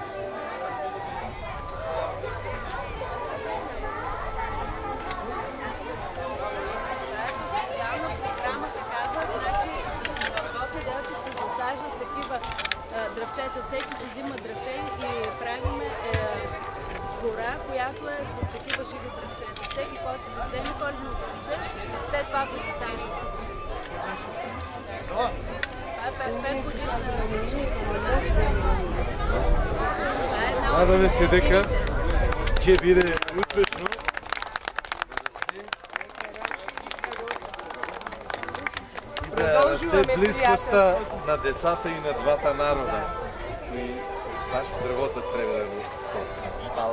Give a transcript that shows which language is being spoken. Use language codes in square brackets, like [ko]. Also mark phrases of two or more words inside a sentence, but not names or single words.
[bg] Дръвчета, всеки си взима дръвче и правиме гора, която е с такива живи дръвчета. Всеки, който се вземе коледно дръвче, след това го засажда. Това е 5 годишна различна. [mk] Надаме се дека ќе биде успешно. Да расте близкоста на децата и на двата народа. И значи дрвото треба да го спомня.